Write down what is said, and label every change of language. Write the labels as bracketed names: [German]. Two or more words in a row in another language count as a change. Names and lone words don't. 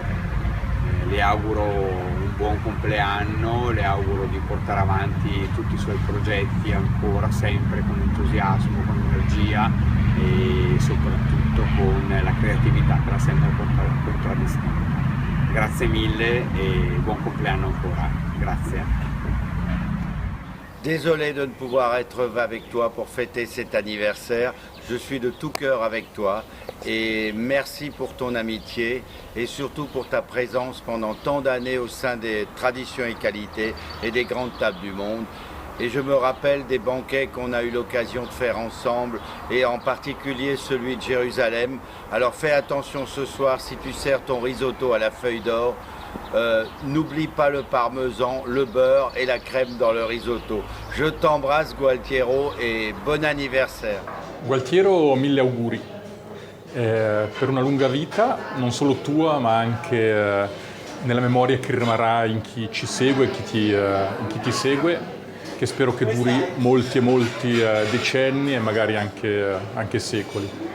[Italian] Le auguro un buon compleanno, le auguro di portare avanti tutti i suoi progetti ancora sempre con entusiasmo, con energia e soprattutto con la creatività che l'ha sempre contraddistinta. Grazie mille e buon compleanno ancora. Grazie. [French] Désolé de ne pouvoir être avec toi pour fêter cet anniversaire. Je suis de tout cœur avec toi et merci pour ton amitié et surtout pour ta présence pendant tant d'années au sein des traditions et qualités et des grandes tables du monde. Et je me rappelle des banquets qu'on a eu l'occasion de faire ensemble et en particulier celui de Jérusalem. Alors fais attention ce soir si tu sers ton risotto à la feuille d'or. N'oublie pas le parmesan, le beurre et la crème dans le risotto. Je t'embrasse Gualtiero [Italian] e buon [French] anniversaire. [Italian] Gualtiero, mille auguri per una lunga vita, non solo tua ma anche nella memoria che rimarrà in chi ci segue e in chi ti segue, che spero che duri molti e molti decenni e magari anche secoli.